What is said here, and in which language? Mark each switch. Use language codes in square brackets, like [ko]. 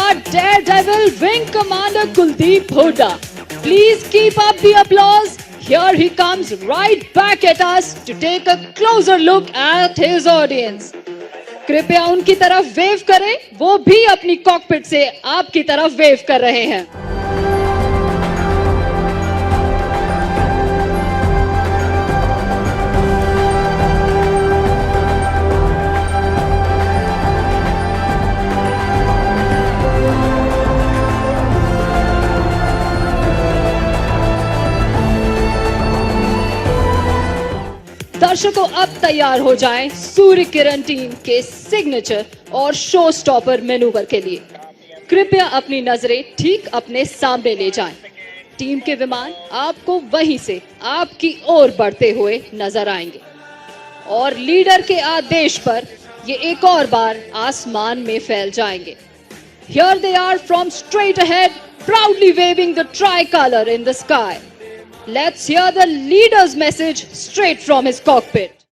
[en] Daredevil Wing Commander Kuldeep Hooda. Please keep up the applause. Here he comes right back at us to take a closer look at his audience. [hi] कृपया उनकी तरफ wave करें, वो भी अपनी cockpit से आपकी तरफ वेव कर रहे हैं. दर्शकों अब तैयार हो जाएं सूर्य किरण टीम के सिग्नेचर और शो स्टॉपर मैनूवर के लिए. कृपया अपनी नजरें ठीक अपने सामने ले जाएं. टीम के विमान आपको वहीं से आपकी ओर बढ़ते हुए नजर आएंगे और लीडर के आदेश पर ये एक और बार आसमान में फैल जाएंगे. [en] Here they are from straight ahead, proudly waving the tricolor in the sky. Let's hear the leader's message straight from his cockpit.